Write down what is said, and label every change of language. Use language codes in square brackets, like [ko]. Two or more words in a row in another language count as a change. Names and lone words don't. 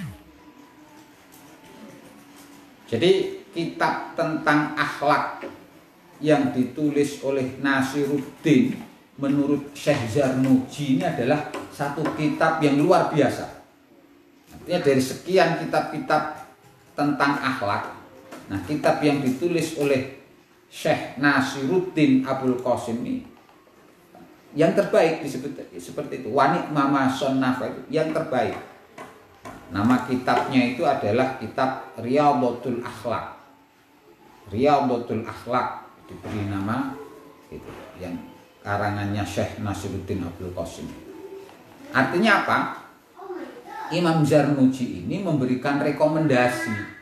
[id] Jadi kitab tentang akhlak yang ditulis oleh Nasiruddin menurut Syekh Zarnuji ini adalah satu kitab yang luar biasa. Artinya dari sekian kitab-kitab tentang akhlak, nah kitab yang ditulis oleh Syekh Nasiruddin Abul Qasim ini yang terbaik disebut seperti itu. [ar] ونعم ما صنف [id] itu yang terbaik. Nama kitabnya itu adalah kitab Riyadhatul Akhlaq. Riyadhatul Akhlaq diberi nama itu, yang karangannya Syekh Nasiruddin Abdul Qasim. Artinya apa? Imam Zarnuji ini memberikan rekomendasi.